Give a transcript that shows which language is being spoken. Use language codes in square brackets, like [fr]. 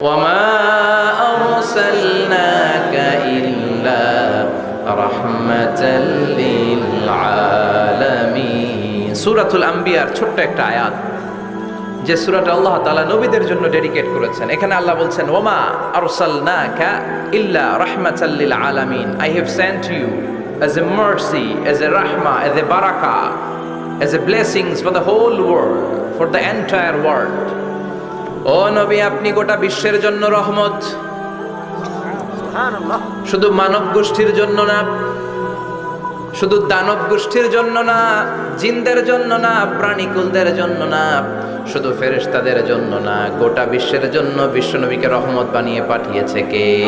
[ar] وما أرسلناك إلا رحمة للعالمين [bn] সূরাতুল আম্বিয়ার ছোট্ট একটা আয়াত, যে সূরাটা আল্লাহ তাআলা নবীদের জন্য ডেডিকেট করেছেন। এখানে আল্লাহ বলছেন, [ar] ওমা আরসালনাকা ইল্লা রাহমাতাল লিল আলামিন, [en] I have sent you as a mercy, as a rahmah, as a barakah, as a blessings for the whole world, for the entire world. [bn] ও নবী, আপনি গোটা বিশ্বের জন্য রহমত, শুধু মানব গোষ্ঠীর জন্য না, শুধু দানব গোষ্ঠীর জন্য না, জিনদের জন্য না, প্রাণীকুলদের জন্য না, শুধু ফেরেশতাদের জন্য না, গোটা বিশ্বের জন্য বিশ্বনবীকে রহমত বানিয়ে পাঠিয়েছে কে?